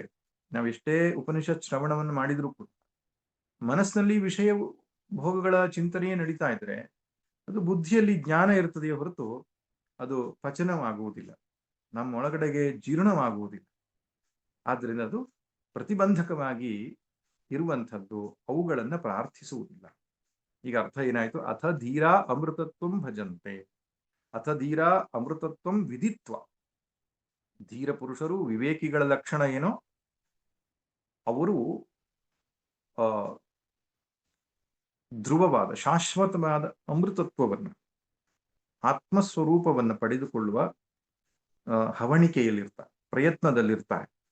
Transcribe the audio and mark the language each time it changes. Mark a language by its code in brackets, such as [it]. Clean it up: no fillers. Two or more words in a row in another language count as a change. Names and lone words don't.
[kn] ನಾವೆಷ್ಟೇ ಉಪನಿಷತ್ ಶ್ರವಣವನ್ನು ಮಾಡಿದ್ರೂ ಕೂಡ ಮನಸ್ಸಿನಲ್ಲಿ ವಿಷಯ ಭೋಗಗಳ ಚಿಂತನೆಯೇ ನಡೀತಾ ಇದ್ರೆ ಅದು ಬುದ್ಧಿಯಲ್ಲಿ ಜ್ಞಾನ ಇರ್ತದೆಯೇ ಹೊರತು ಅದು ಪಚನವಾಗುವುದಿಲ್ಲ, ನಮ್ಮ ಒಳಗಡೆಗೆ ಜೀರ್ಣವಾಗುವುದಿಲ್ಲ. ಆದ್ರಿಂದ ಅದು ಪ್ರತಿಬಂಧಕವಾಗಿ ಇರುವಂಥದ್ದು, ಅವುಗಳನ್ನ ಪ್ರಾರ್ಥಿಸುವುದಿಲ್ಲ. ಈಗ ಅರ್ಥ ಏನಾಯ್ತು? [sa] ಅಥ ಧೀರಾ ಅಮೃತತ್ವಂ ಭಜಂತೆ. ಅಥ ಧೀರ ಅಮೃತತ್ವಂ ವಿದಿತ್ವ. [kn] ಧೀರ ಪುರುಷರು, ವಿವೇಕಿಗಳ ಲಕ್ಷಣ ಏನೋ, ಅವರು ಧ್ರುವವಾದ ಶಾಶ್ವತವಾದ ಅಮೃತತ್ವವನ್ನು, ಆತ್ಮಸ್ವರೂಪವನ್ನು ಪಡೆದುಕೊಳ್ಳುವ ಹವಣಿಕೆಯಲ್ಲಿರ್ತಾರೆ, ಪ್ರಯತ್ನದಲ್ಲಿರ್ತಾರೆ.